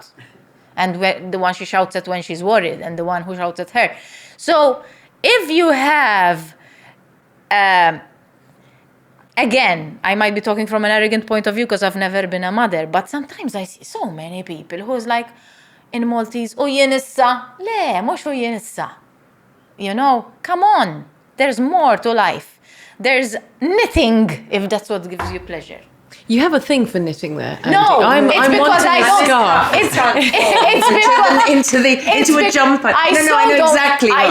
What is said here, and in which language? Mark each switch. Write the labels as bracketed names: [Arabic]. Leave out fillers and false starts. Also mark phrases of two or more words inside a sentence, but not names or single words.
[English] And the one she shouts at when she's worried, and the one who shouts at her. So if you have... Again, I might be talking from an arrogant point of view because I've never been a mother, but sometimes I see so many people who's like, in Maltese, [Maltese] jien issa. Le, mhux jien issa. [English] Come on. There's more to life. There's knitting, if that's what gives you pleasure. You have a thing for knitting there, Andy. No, I'm because wanting I a don't. scarf. Into a jumper. I know exactly what.